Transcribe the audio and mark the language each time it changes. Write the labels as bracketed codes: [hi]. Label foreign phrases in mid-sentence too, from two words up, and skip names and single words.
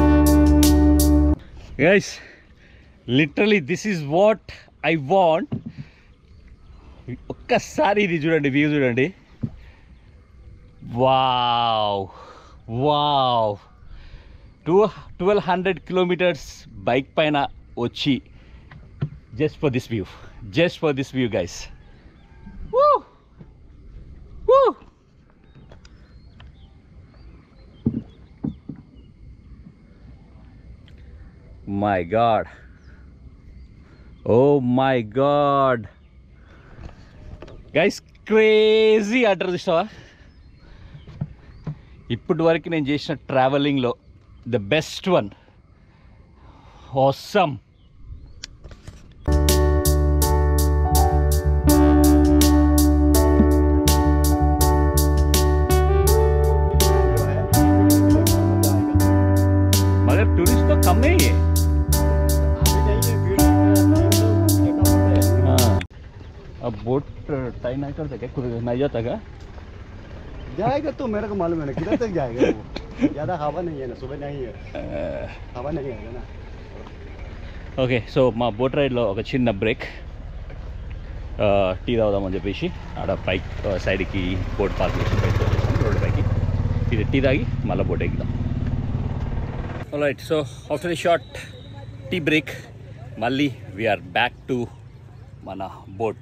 [en] Guys, literally this is what I want. [te] ఒక్కసారి ఇది చూడండి, వ్యూ చూడండి. వావ్ 1200 kilometers బైక్ పైన వచ్చి [en] just for this view guys. Woo! Woo! My God. Oh my God. Guys, crazy [te] అంటారు చూసావా? ఇప్పటి వరకు నేను చేసిన ట్రావెలింగ్లో [en] the best one. Awesome. [hi] मगर टूरिस्ट तो कम नहीं है। अब बोट टाई नहीं करते क्या? खुद नहीं जाता क्या? जाएगा तो मेरे को मालूम है ना, किधर तक जाएगा वो। ज़्यादा हवा नहीं है ना, सुबह नहीं है, हवा नहीं है ना। [en] okay, so [te] మా బోట్ రైడ్లో ఒక చిన్న బ్రేక్, టీ తాగుదామని చెప్పేసి ఆడ బైక్ సైడ్కి బోట్ పార్క్ చేసి బయటకు వచ్చేసాం రోడ్డు పైకి. ఇది టీ తాగి మళ్ళీ బోట్ ఎక్కుదాం. [en] alright, so after a short tea break మళ్ళీ we're back to మన boat.